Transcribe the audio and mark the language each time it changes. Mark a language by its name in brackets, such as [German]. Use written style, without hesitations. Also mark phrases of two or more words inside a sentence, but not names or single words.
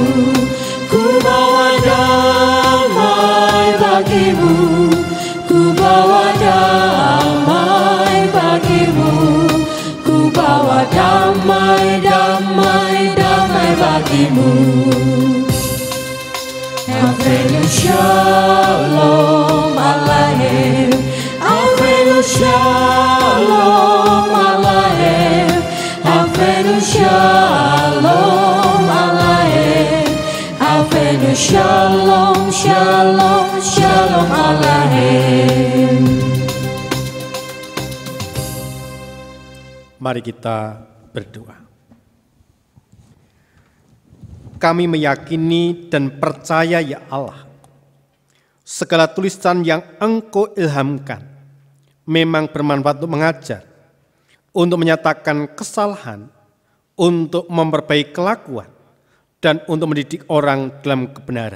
[Indonesian] ku bawa damai bagimu, ku bawa damai bagimu, ku bawa damai, damai, damai bagimu. [Hebrew] הבאנו שלום עליכם, הבאנו שלום עליכם, הבאנו שלום עליכם, הבאנו שלום, שלום, שלום עליכם. [Indonesian] Mari kita berdoa. Kami meyakini dan percaya, ya Allah, segala tulisan yang Engkau ilhamkan memang bermanfaat untuk mengajar, untuk menyatakan kesalahan, untuk memperbaiki kelakuan, dan untuk mendidik orang dalam kebenaran.